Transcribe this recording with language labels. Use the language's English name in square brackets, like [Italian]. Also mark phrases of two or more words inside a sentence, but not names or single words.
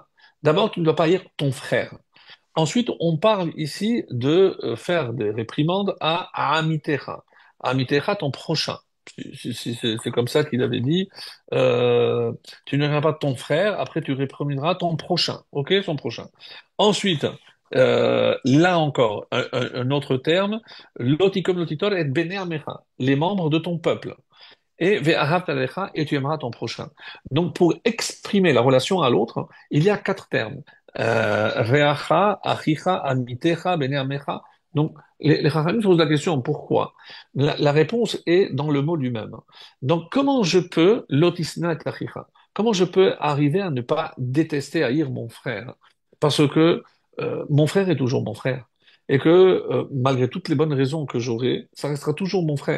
[French] D'abord, tu ne dois pas haïr ton frère. Ensuite, on parle ici de faire des réprimandes à Amitecha. Amitecha, ton prochain. C'est comme ça qu'il avait dit. Euh, Tu ne verras pas ton frère, après tu réprimanderas ton prochain. Ok, son prochain. Ensuite, là encore, un autre terme, [Hebrew] לא תקם לא תטר את בני עמך, [French] les membres de ton peuple et [Hebrew] ואהבת לרעך, [French] et tu aimeras ton prochain. Donc, pour exprimer la relation à l'autre, il y a quatre termes. Reacha, [Hebrew] אחיך, עמיתך, בני עמך. [French] Donc, les Chachamim se posent la question, pourquoi? La réponse est dans le mot lui-même. Donc, comment je peux, [Hebrew] לא תשנא את אחיך, [French] comment je peux arriver à ne pas détester, haïr mon frère? Parce que mon frère est toujours mon frère. Et que malgré toutes les bonnes raisons que j'aurai, ça restera toujours mon frère.